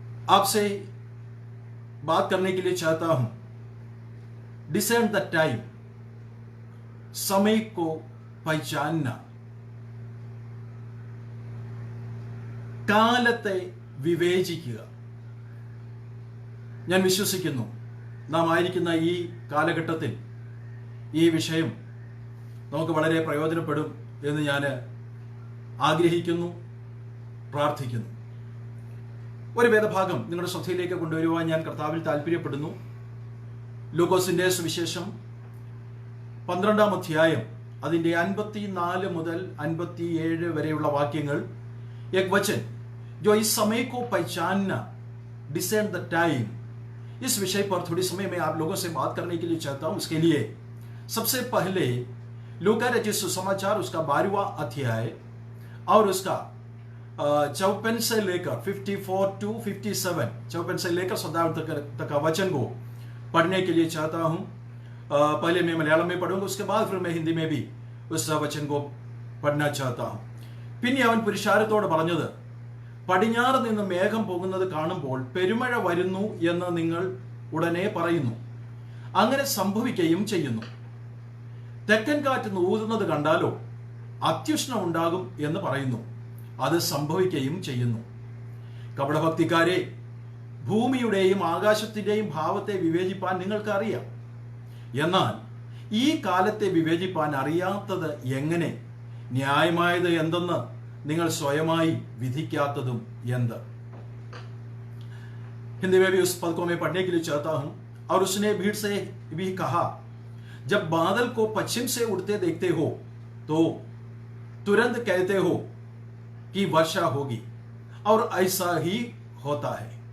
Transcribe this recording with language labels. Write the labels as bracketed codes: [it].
[hi] आपसे बात करने के लिए चाहता हूं। [en] descend the time, [hi] समय को पहचानना, [ml] കാലത്തെ വിവേചിക്കുക. ഞാൻ വിശ്വസിക്കുന്നു നാം ആയിരിക്കുന്ന ഈ കാലഘട്ടത്തിൽ ഈ വിഷയം നമുക്ക് വളരെ പ്രയോജനപ്പെടും എന്ന് ഞാൻ ആഗ്രഹിക്കുന്നു, പ്രാർത്ഥിക്കുന്നു. ഒരു വേദഭാഗം നിങ്ങളുടെ ശ്രദ്ധയിലേക്ക് കൊണ്ടുവരുവാൻ ഞാൻ കർത്താവിൽ താല്പര്യപ്പെടുന്നു. ലൂക്കോസിന്റെ സുവിശേഷം 12-ാം അധ്യായം അതിന്റെ 54 മുതൽ 57 വരെയുള്ള വാക്യങ്ങൾ. [hi] एक वचन जो इस समय को पहचानना, [en] descend the time, [hi] इस विषय पर थोड़ी समय में आप लोगों से बात करने के लिए चाहता हूं. उसके लिए सबसे पहले लूका रचित सुसमाचार उसका 12वां अध्याय और उसका 54 से लेकर 54 to 57, 54 से लेकर 57 तक का वचन को पढ़ने के लिए चाहता हूं. पहले मैं मलयालम में पढ़ूंगा, उसके बाद फिर मैं हिंदी में भी उस वचन को पढ़ना चाहता हूं. [ml] പിന്നെ അവൻ പുരുഷാരത്തോട് പറഞ്ഞത്, പടിഞ്ഞാറ് നിന്ന് മേഘം പോകുന്നത് കാണുമ്പോൾ പെരുമഴ വരുന്നു എന്ന് നിങ്ങൾ ഉടനെ പറയുന്നു. അങ്ങനെ സംഭവിക്കുകയും ചെയ്യുന്നു. തെക്കൻ കാറ്റ് ഊതുന്നത് കണ്ടാലോ അത്യുഷ്ണം ഉണ്ടാകും എന്ന് പറയുന്നു. അത് സംഭവിക്കുകയും ചെയ്യുന്നു. കപടഭക്തിക്കാരെ, ഭൂമിയുടെയും ആകാശത്തിന്റെയും ഭാവത്തെ വിവേചിപ്പാൻ നിങ്ങൾക്കറിയാം. എന്നാൽ ഈ കാലത്തെ വിവേചിപ്പാൻ അറിയാത്തത് എങ്ങനെ? न्यायमाയത് എന്തെന്ന് നിങ്ങൾ സ്വയമായി വിധിക്കാത്തതും എന്ത്? [hi] हिंदी में भी उस पद को मैं पढ़ने के लिए चाहता हूं. और उसने भीड़ से भी कहा, जब बादल को पश्चिम से उड़ते देखते हो तो तुरंत कहते हो कि वर्षा होगी, और ऐसा ही होता है.